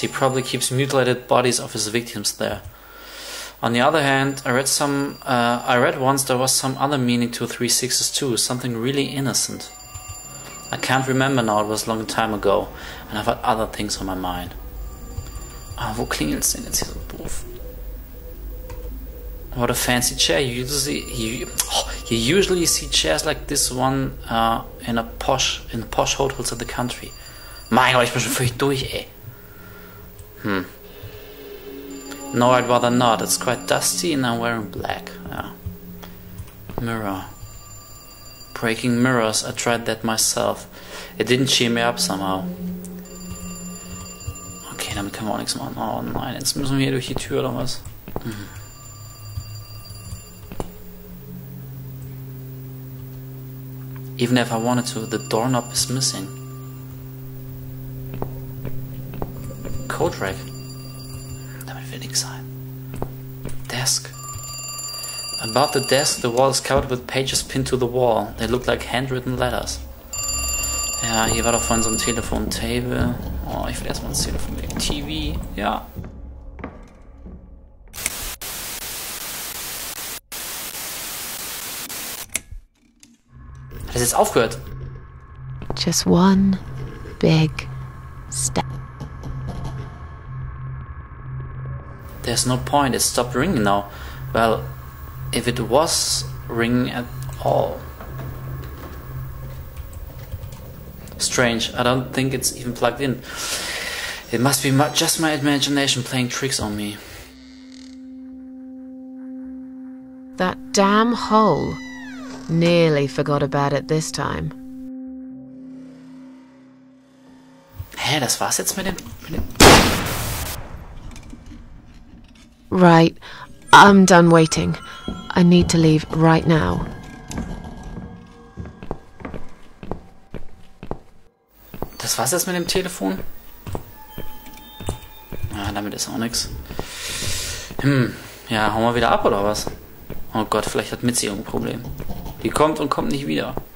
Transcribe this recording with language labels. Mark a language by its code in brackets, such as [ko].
[en] He probably keeps mutilated bodies of his victims there. On the other hand, I read once there was some other meaning to 3 6s too, something really innocent. I can't remember now, it was a long time ago, and I've had other things on my mind. [de] Ah, wo klingelt's denn jetzt hier so doof? [en] What a fancy chair. You usually see chairs like this one in posh hotels in the country. [de] Mein Gott, ich bin schon völlig durch, ey. [en] No, I'd rather not. It's quite dusty and I'm wearing black. Yeah. Mirror. Breaking mirrors. I tried that myself. It didn't cheer me up somehow. [de] Okay, damit können wir auch nichts machen. Oh nein, jetzt müssen wir hier durch die Tür oder was? [en] Even if I wanted to, the doorknob is missing. [de] Coat rack. Damit will nichts sein. Desk. [en] Above the desk, the wall is covered with pages pinned to the wall. They look like handwritten letters. [de] Ja, hier war doch vorhin so ein Telefon. Table. Oh, ich will erstmal ins Telefon legen. TV. Ja. Hat es jetzt aufgehört? [en] Just one big step. There's no point, it stopped ringing now. Well, if it was ringing at all. Strange, I don't think it's even plugged in. It must be just my imagination playing tricks on me. That damn hole. Nearly forgot about it this time. [de] Hä, das war's jetzt mit dem... [en] Right, I'm done waiting. I need to leave right now. [de] Das war's jetzt mit dem Telefon? Ja, damit ist auch nix. Ja, hauen wir wieder ab oder was? Oh Gott, vielleicht hat Mitzi irgendein Problem. Die kommt und kommt nicht wieder.